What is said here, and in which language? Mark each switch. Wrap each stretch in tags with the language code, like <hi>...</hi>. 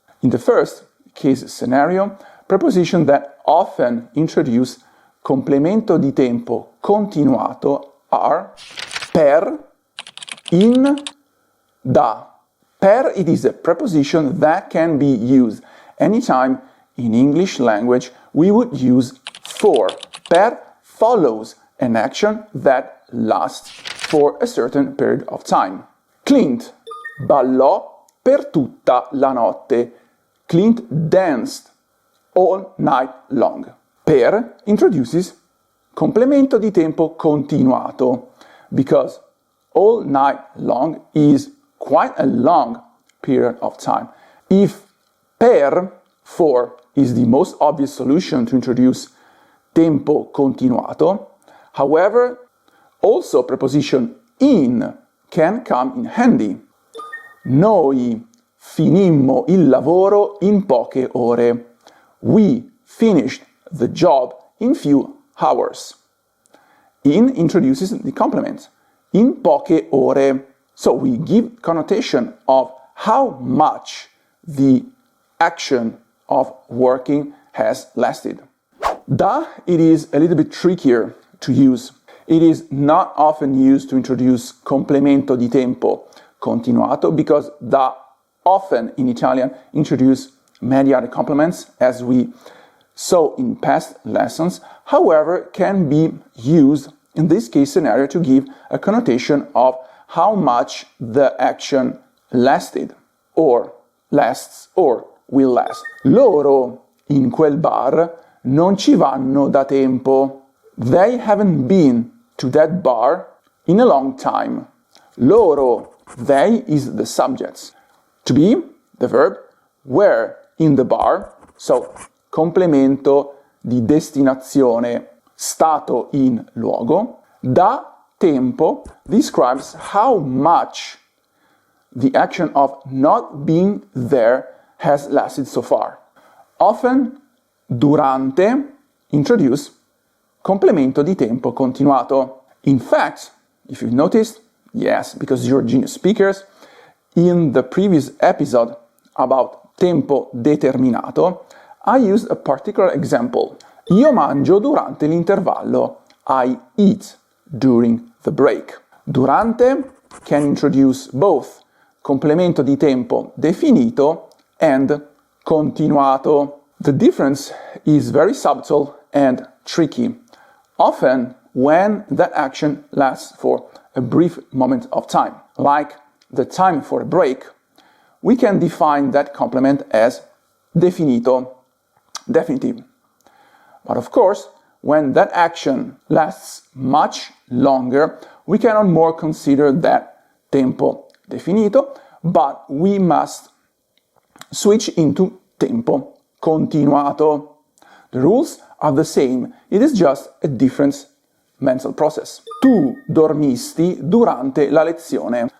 <en>In the first case scenario, prepositions that often introduce complemento di tempo continuato are per, in, da. Per, it is a preposition that can be used anytime in English language we would use for. Per follows an action that lasts for a certain period of time.</en> <it>Clint ballò per tutta la notte.</it> <en>Clint danced all night long. Per introduces complemento di tempo continuato because all night long is quite a long period of time. If per, for, is the most obvious solution to introduce tempo continuato, however, also preposition in can come in handy.</en> <it>Noi finimmo il lavoro in poche ore.</it> <en>We finished the job in few hours. In introduces the complement.</en> <it>In poche ore.</it> <en>So we give connotation of how much the action of working has lasted. Da, it is a little bit trickier to use. It is not often used to introduce complemento di tempo continuato because da often in Italian introduce many other complements as we saw in past lessons. However, can be used in this case scenario to give a connotation of how much the action lasted, or lasts, or will last.</en> <it>Loro in quel bar non ci vanno da tempo.</it> <en>They haven't been to that bar in a long time. Loro, they is the subject. To be, the verb, were in the bar, so complemento di destinazione, stato in luogo. Da tempo describes how much the action of not being there has lasted so far. Often, durante introduce complemento di tempo continuato. In fact, if you've noticed, yes, because you're genius speakers, in the previous episode about tempo determinato, I used a particular example.</en> <it>Io mangio durante l'intervallo.</it> <en>I eat during the break. Durante can introduce both complemento di tempo definito and continuato. The difference is very subtle and tricky. Often, when that action lasts for a brief moment of time, like the time for a break, we can define that complement as definito, definitive. But of course, when that action lasts much longer, we cannot more consider that tempo definito, but we must switch into tempo continuato. The rules are the same, it is just a different mental process.</en> <it>Tu dormisti durante la lezione.</it>